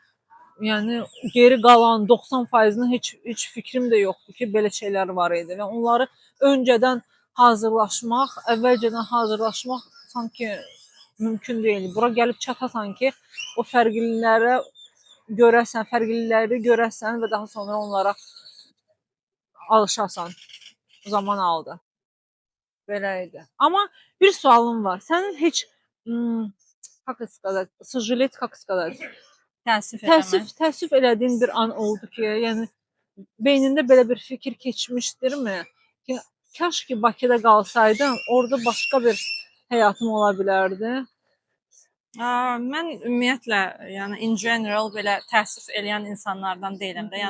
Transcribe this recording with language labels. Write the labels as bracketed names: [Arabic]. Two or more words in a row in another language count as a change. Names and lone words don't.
[Azerbaijani] Yəni geri qalan 90%-ni heç fikrim də yoxdur ki, belə şeylər var idi və onları öncədən hazırlaşmaq, əvvəlcədən hazırlaşmaq sanki mümkün deyil. Bura gəlib çatasan ki, o fərqlilikləri görəsən və daha sonra onlara alışasan. Zaman aldı. Belə idi. Amma bir sualım var. Sənin heç [Russian] как сказать, сожалеть, как сказать, [Azerbaijani] təəssüf elədiyin bir an oldu ki, yəni beynində belə bir fikir keçmişdirmi ki, kaş ki Bakıda qalsaydım, orada başqa bir həyatım ola bilərdi. Mən ümumiyyətlə, yəni [English] in general [Azerbaijani] belə təəssüf eləyən insanlardan deyiləm də.